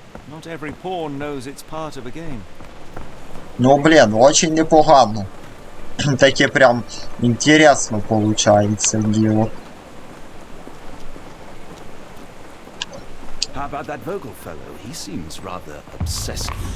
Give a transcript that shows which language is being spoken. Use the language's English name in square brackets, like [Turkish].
[English] Not every pawn knows it's part of a game. [Ukrainian] Ну, блин, очень непогано. Таке прям интересно получается дело. [English] How about that Vogel fellow? He seems rather obsessive.